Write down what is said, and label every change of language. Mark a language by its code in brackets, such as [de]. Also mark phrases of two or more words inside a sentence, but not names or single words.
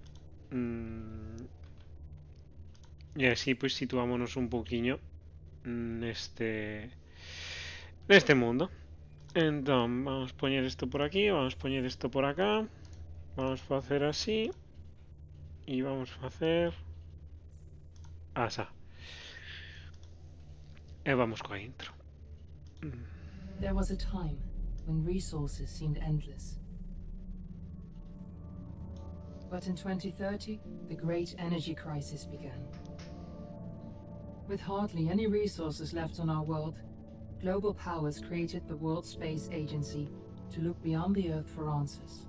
[gl] E así pois situámonos un pouquiño neste mundo. Entón, vamos poñer isto por aquí, vamos poñer isto por acá. Vamos facer así. E vamos facer... Asa. E vamos coa intro. [en] There was a time when resources seemed endless. But in 2030, the great energy crisis began. With hardly any resources left on our world, global powers created the World Space Agency to look beyond the Earth for answers.